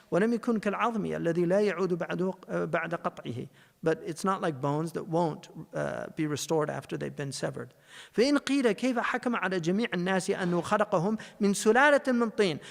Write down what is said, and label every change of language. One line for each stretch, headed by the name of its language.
Arabic: ولم يكن كالعظم الذي لا يعود بعد قطعه.
English: But it's not like bones that won't be restored after they've been severed.
Arabic: فإن قيل كيف حكم على جميع الناس أنه خلقهم من سلالة من طين.